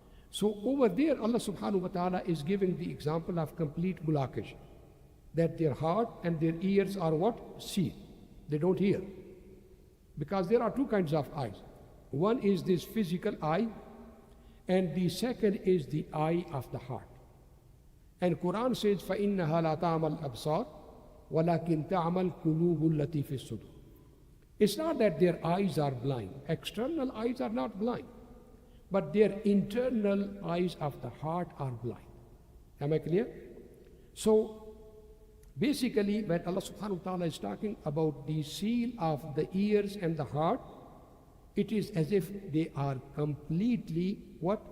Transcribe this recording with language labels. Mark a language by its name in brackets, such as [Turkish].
[English] So over there, Allah subhanahu wa ta'ala is giving the example of complete blockage. That their heart and their ears are what? Sealed. They don't hear. Because there are two kinds of eyes. One is this physical eye, and the second is the eye of the heart. And Quran says, [Arabic] فَإِنَّهَا لَا تَعْمَى الْأَبْصَارِ وَلَكِنْ تَعْمَى الْقُلُوبُ الَّتِي فِي الصُّدُورِ. [English] It's not that their eyes are blind. External eyes are not blind. But their internal eyes of the heart are blind. Am I clear? So, basically, when Allah subhanahu wa ta'ala is talking about the seal of the ears and the heart, it is as if they are completely what?